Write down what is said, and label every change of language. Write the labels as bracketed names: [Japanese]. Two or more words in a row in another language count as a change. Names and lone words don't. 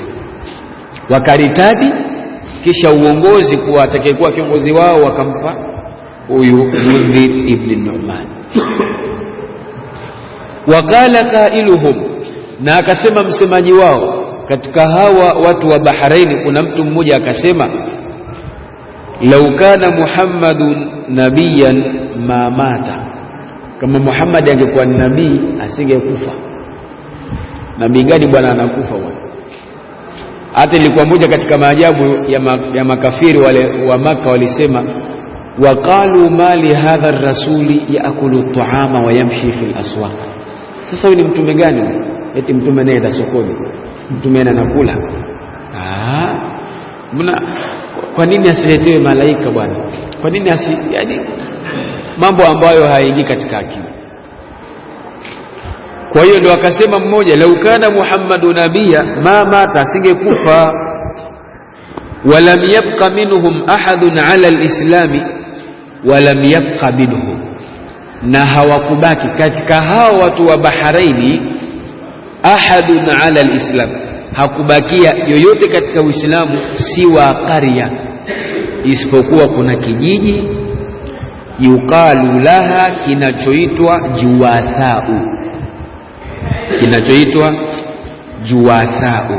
[Swahili] Wakaritadi, kisha uongozi kuwa atakayekuwa kiongozi wao wakampa huyu Mundhir ibn an-Nu'man. [Arabic] وقال قائلهم, [Swahili] na akasema msemaji wao katika hawa watu wa Bahrain, kuna mtu mmoja akasema, [Arabic] لو كان محمد نبيا ما مات, [Swahili] kama Muhammad angekuwa nabii asingekufa. Nabii gani bwana anakufa bwana? Hata ilikuwa moja katika maajabu ya makafiri wale wa Maka, walisema [Arabic] وقالوا ما لهذا الرسول يأكل الطعام ويمشي في الأسواق. [Swahili] Sasa huyu ni mtume gani? Eti mtume anaenda sokoni, mtume anakula. Kwa nini asiletewe malaika bwana? Kwa nini yani mambo ambayo hayaingii katika akili. Kwa hiyo ndio akasema mmoja, [Arabic] لو كان محمد نبيا ما مات, [Swahili] asingekufa. [Arabic] ولم يبق منهم أحد على الإسلام، ولم يبق منهم, [Swahili] na hawakubaki katika hao watu wa Bahraini [Arabic] أحد على الإسلام, [Swahili] hakubakia yoyote katika Uislamu [Arabic] سوى قرية, [Swahili] isipokuwa kuna kijiji [Arabic] يقال لها, [Swahili] kinachoitwa Juwathau.